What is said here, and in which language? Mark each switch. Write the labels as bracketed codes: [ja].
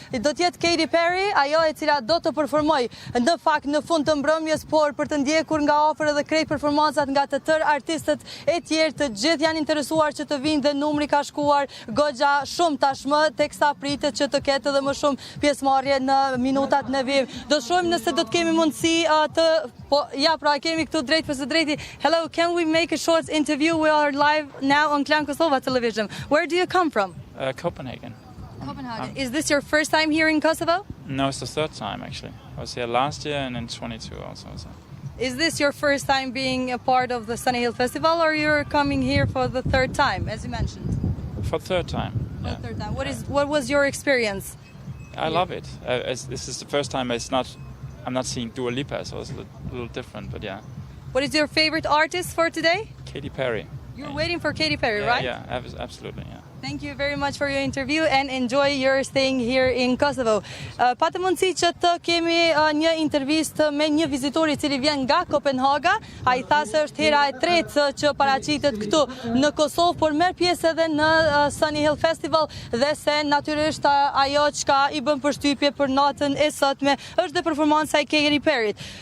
[sq] Do të jetë Katy Perry, ajo e cila do të performoj në fakt në fund të mbrëmjes, por për të ndjekur nga afër edhe krejt performancat nga të tërë artistët e tjerë, të gjithë janë interesuar që të vinë dhe numri ka shkuar goxha shumë tashmë, teksa pritet që të ketë edhe më shumë pjesëmarrje në minutat në vim. Do të shohim nëse do të kemi mundësi pra kemi këtu drejt për së drejti. [en] Hello, can we make a short interview? We are live now on Klan Kosova television. Where do you come from? Copenhagen. Copenhagen. Is this your first time here in Kosovo? No, it's the third time actually. I was here last year and in 22 also. So. Is this your first time being a part of the Sunny Hill Festival, or you're coming here for the third time, as you mentioned? For the third time. For the third time. What was your experience? I love it. This is the first time I'm not seeing Dua Lipa, so it's a little different, but yeah. What is your favorite artist for today? Katy Perry. You're waiting for Katy Perry, right? Yeah, absolutely, yeah. Thank you very much for your interview and enjoy your staying here in Kosovo. [sq] Patë mundësi që të kemi një intervistë me një vizitor i cili vjen nga Kopenhaga. Ai tha se është hera e tretë që paraqitet këtu në Kosovë, por merr pjesë edhe në Sunny Hill Festival dhe se natyrisht ajo çka i bën përshtypje për natën e sotme është dhe performanca e Katy Perryt.